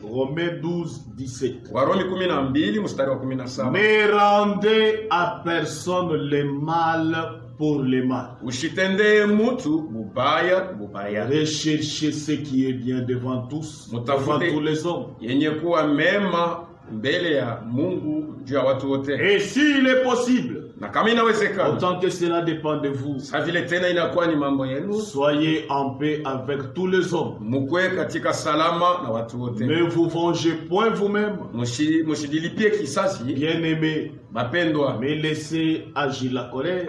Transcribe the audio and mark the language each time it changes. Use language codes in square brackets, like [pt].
[fr] Romains 12, 17. [sw] Warumi 12 mstari wa 17. [fr] Ne rendez à personne le mal pour le mal. [sw] Ushitendee mutu bubaya. [fr] Recherchez ce qui est bien devant tous, devant tous les hommes. [sw] Yenye kuwa mema mbele ya Mungu juu ya watu wote. [fr] Et s'il est possible, [sw] Na kama inawezekana, [fr] autant que cela dépend de vous, [sw] sa vile tena inakuwa ni mambo yenu, [fr] soyez en paix avec tous les hommes. [sw] mukwe katika salama na watu wote. [fr] Ne vous vengez point vous-même, [sw] Mushidilipie kisasi, [fr] bien-aimés, [sw] mapendwa, [fr] mais laissez agir la colère.